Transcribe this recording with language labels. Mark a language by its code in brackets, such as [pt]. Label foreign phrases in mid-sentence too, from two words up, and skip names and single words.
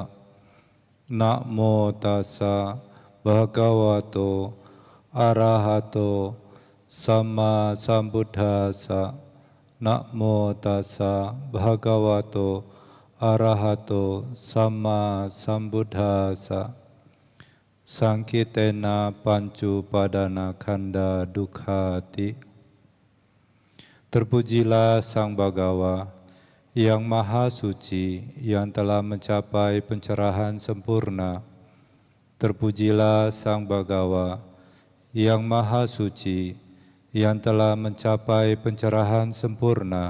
[pi] Namo tassa bhagavato arahato samma sambuddhassa. Namo tassa bhagavato arahato samma sambuddhassa. Sangkitena pancu padana kanda dukhati. [id] Terpujilah Sang Bhagawa yang Maha Suci, yang telah mencapai pencerahan sempurna. Terpujilah Sang Bhagawa yang Maha Suci, yang telah mencapai pencerahan sempurna.